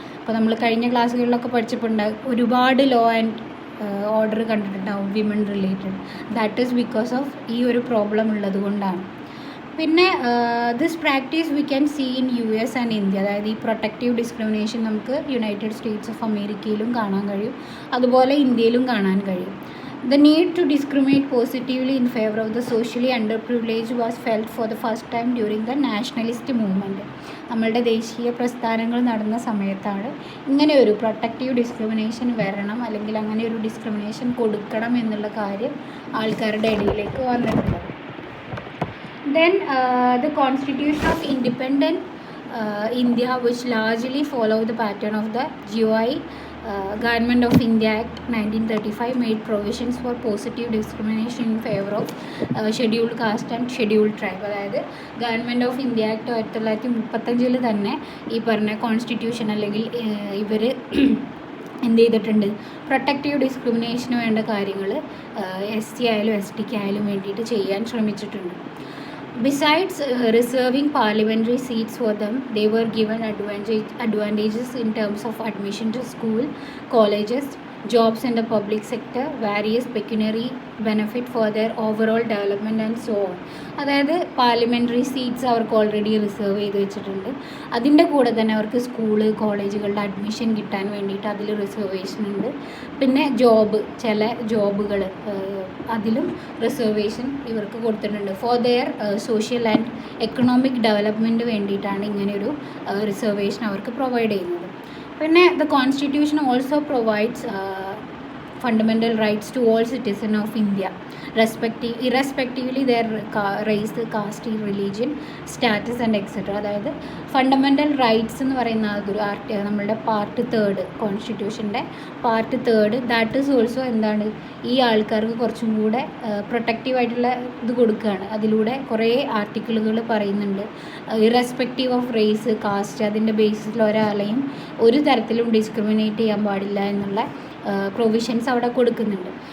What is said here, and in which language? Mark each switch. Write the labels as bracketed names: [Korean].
[Malayalam] അപ്പോൾ നമ്മൾ കഴിഞ്ഞ ക്ലാസ്സുകളിലൊക്കെ പഠിച്ചപ്പോഴുണ്ടാകും ഒരുപാട് ലോ ആൻഡ് ഓർഡർ കണ്ടിട്ടുണ്ടാവും [English] Women related. That is because of [Malayalam] ഈ ഒരു പ്രോബ്ലം ഉള്ളത് കൊണ്ടാണ്. പിന്നെ [English] This practice we can see in US and India. [Malayalam] അതായത് ഈ പ്രൊട്ടക്റ്റീവ് ഡിസ്ക്രിമിനേഷൻ നമുക്ക് യുണൈറ്റഡ് സ്റ്റേറ്റ്സ് ഓഫ് അമേരിക്കയിലും കാണാൻ കഴിയും, അതുപോലെ ഇന്ത്യയിലും കാണാൻ കഴിയും. [English] The need to discriminate positively in favor of the socially underprivileged was felt for the first time during the nationalist movement. [Malayalam] നമ്മളുടെ ദേശീയ പ്രസ്ഥാനങ്ങൾ നടന്ന സമയത്താണ് ഇങ്ങനെ ഒരു പ്രൊട്ടക്റ്റീവ് ഡിസ്ക്രിമിനേഷൻ വരണം, അല്ലെങ്കിൽ അങ്ങനെ ഒരു ഡിസ്ക്രിമിനേഷൻ കൊടുക്കണം എന്നുള്ള കാര്യം ആൾക്കാരുടെ ഇടയിലേക്ക് വന്നിട്ടുള്ളത്. [English] Then the Constitution of Independent India, which largely followed the pattern of the GOI Government of India Act 1935, made provisions for positive discrimination in favor of scheduled caste and scheduled tribe. [Malayalam] അതായത് government of India act 1935 തന്നെ ഈ പറഞ്ഞ constitution അല്ലെങ്കിൽ ഇവർ എന്ത് ചെയ്തിട്ടുണ്ട്, protective discrimination വേണ്ട കാര്യങ്ങൾ SC ആയാലും ST ആയാലും വേണ്ടിയിട്ട് ചെയ്യാൻ ശ്രമിച്ചിട്ടുണ്ട്. [English] Besides reserving parliamentary seats for them, they were given advantages in terms of admission to school, colleges, jobs in the public sector, various pecuniary benefit for their overall development and so on. [Malayalam] അതായത് parliamentary seats അവർക്ക് already reserve ചെയ്ത് വെച്ചിട്ടുണ്ട്. അതിൻ്റെ കൂടെ തന്നെ അവർക്ക് school കോളേജുകളുടെ admission കിട്ടാൻ വേണ്ടിയിട്ട് അതിൽ റിസർവേഷൻ ഉണ്ട്. പിന്നെ ചില ജോബുകൾ അതിലും റിസർവേഷൻ ഇവർക്ക് കൊടുത്തിട്ടുണ്ട്. [English] for their social and economic development [Malayalam] വേണ്ടിയിട്ടാണ് ഇങ്ങനെയൊരു റിസർവേഷൻ അവർക്ക് പ്രൊവൈഡ് ചെയ്യുന്നത്. പിന്നെ [English] The constitution also provides fundamental rights to all citizens of India, irrespectively their race, caste, religion, status and etc. [Malayalam] അതായത് ഫണ്ടമെൻ്റൽ റൈറ്റ്സ് എന്ന് പറയുന്ന അതൊരു നമ്മളുടെ part 3 കോൺസ്റ്റിറ്റ്യൂഷൻ്റെ part 3 [English] that is also [Malayalam] എന്താണ് ഈ ആൾക്കാർക്ക് കുറച്ചും കൂടെ പ്രൊട്ടക്റ്റീവായിട്ടുള്ള ഇത് കൊടുക്കുകയാണ്. അതിലൂടെ കുറേ ആർട്ടിക്കിളുകൾ പറയുന്നുണ്ട് [English] irrespective of race, caste, [Malayalam] അതിൻ്റെ ബേസിസിൽ ഒരാളെയും ഒരു തരത്തിലും ഡിസ്ക്രിമിനേറ്റ് ചെയ്യാൻ പാടില്ല എന്നുള്ള പ്രൊവിഷൻസ് അവിടെ കൊടുക്കുന്നുണ്ട്.